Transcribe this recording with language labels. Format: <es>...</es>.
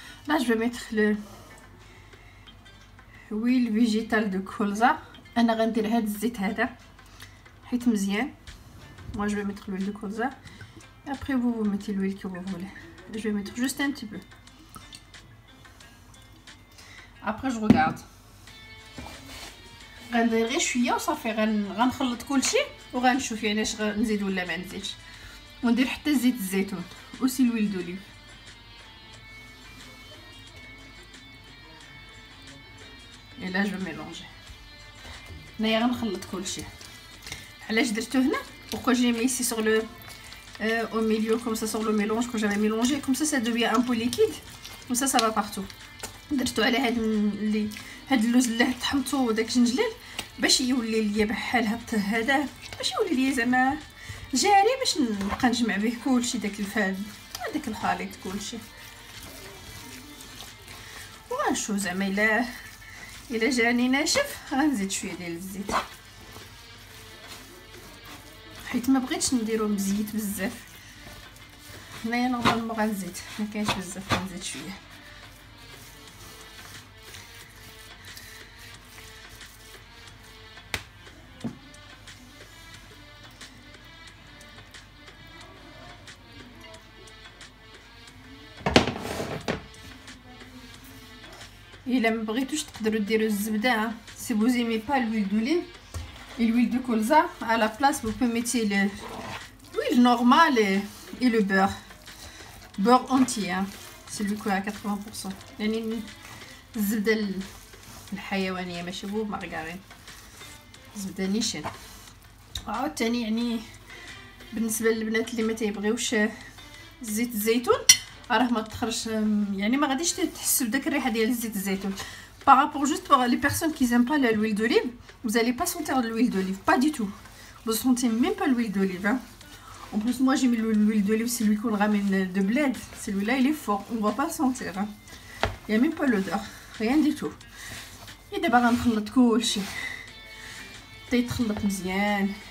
<fr>Là je vais mettre le huile végétale de colza.</fr> <ar>انا غندير هذا الزيت هذا حيت مزيان.</ar> <fr>Moi je vais mettre l'huile de colza. Après vous mettez l'huile que vous voulez. Je vais mettre juste un petit peu. Après je regarde.</fr> <ar>غندير غير شويه وصافي. غنخلط كلشي وغنشوف يعني اش نزيد ولا ما نزيدش. وندير حتى زيت الزيتون</ar> <fr>aussi l'huile d'olive. Et là je vais mélanger.</fr> <ar>هنايا غنخلط كلشي. علاش درتو هنا؟</ar> <fr>Pourquoi j'ai mis ici sur le au milieu comme ça sur le mélange que j'avais mélangé comme ça devient un peu liquide. Comme ça va partout.</fr> <ar>درتو على هاد اللوز اللي طحنتو وداك الجنجلال باش يولي ليا بحال هذا باش يولي ليا زعما جاري باش نبقى نجمع به كلشي داك الفاد داك الخليط كلشي. وغنشوف زعما الا جاني ناشف غنزيد شويه ديال الزيت حيت ما بغيتش نديرو مزيت بزاف. هنايا نورمالمون غنزيد ما كاينش بزاف غنزيد شويه. الا ما بغيتوش تقدروا ديروا الزبده.</ar> <fr>سي vous aimez pas l'huile d'olive et l'huile de colza, à la place vous pouvez mettre l'huile normale et le beurre entier, hein. celui qui est à 80%.</fr> <ar>يعني الزبده الحيوانيه ماشي بو مارغرين، زبده نيشان. عاوتاني يعني بالنسبه للبنات اللي ما تيبغيوش زيت الزيتون راه ما تخرج، يعني ما غاديش تحسوا بداك الريحه ديال زيت الزيتون.</ar> <fr>par rapport juste pour les personnes qui n'aiment pas l'huile d'olive, vous allez pas sentir de l'huile d'olive, pas du tout. Vous sentez même pas l'huile d'olive, hein. En plus moi j'ai mis l'huile d'olive, c'est lui qu'on ramène de bled, celui-là il est fort, on va pas le sentir, hein. Il y a même pas l'odeur, rien du tout.</fr> <ar>et دابا غنخلط كلشي تيتخلط مزيان.</ar>